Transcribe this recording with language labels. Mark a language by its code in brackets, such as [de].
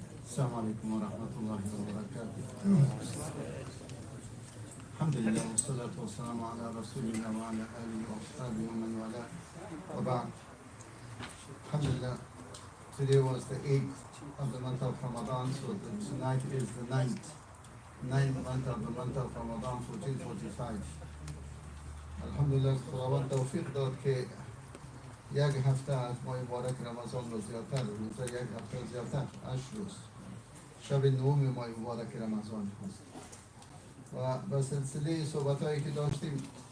[ar] السلام عليكم ورحمة الله وبركاته. الحمد لله والصلاة والسلام على رسول الله وعلى آله وأصحابه ومن والاه وبعد. [en] Alhamdulillah, today was the 8th of the month of Ramadan, so tonight is the 9th month of the month of Ramadan 1445. [fa] Alhamdulillah, خداوند توفیق داد که یک هفته از ماه مبارک رمضان رو زیادتر، روزه یک هفته زیادتر، 8 روز شب نهم ماه مبارک رمضان هست و به سلسله صحبت‌هایی که داشتیم